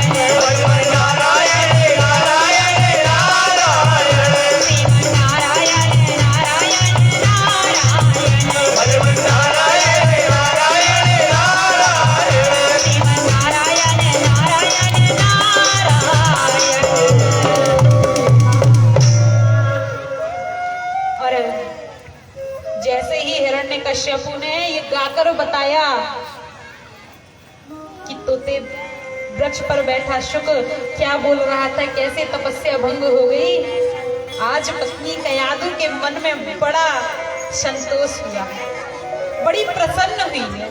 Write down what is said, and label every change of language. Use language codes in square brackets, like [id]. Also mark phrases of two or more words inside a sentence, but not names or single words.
[hi] पद्म नारायण नारायण नारायण श्रीमन नारायण नारायण नारायण पद्म नारायण नारायण नारायण श्रीमन नारायण नारायण नारायण। और जैसे ही हिरण्यकश्यपु ने ये गाकर बताया कि तोते वृक्ष पर बैठा शुक्र क्या बोल रहा था, कैसे तपस्या भंग हो गई, आज पत्नी कयाधु के मन में बड़ा संतोष हुआ, बड़ी प्रसन्न हुई है।